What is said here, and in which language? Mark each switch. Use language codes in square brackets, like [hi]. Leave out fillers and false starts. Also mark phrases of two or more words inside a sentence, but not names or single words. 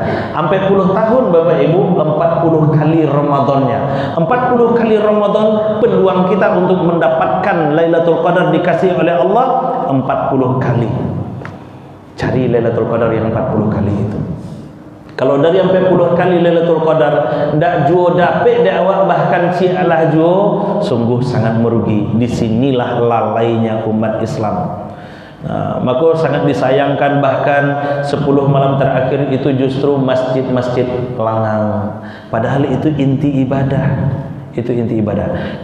[id] Sampai 10 tahun Bapak Ibu, 40 kali Ramadannya. 40 kali Ramadan peluang kita untuk mendapatkan Lailatul Qadar dikasih oleh Allah 40 kali. Cari Lailatul Qadar yang 40 kali itu. [min] Kalau dari 40 kali Lailatul Qadar ndak juo dapet dak awak, bahkan sialah juo, [id] sungguh sangat merugi. Disinilah lalainya umat Islam. Maka sangat disayangkan bahkan 10 malam terakhir itu justru masjid-masjid langang. Padahal itu inti ibadah. Itu inti ibadah.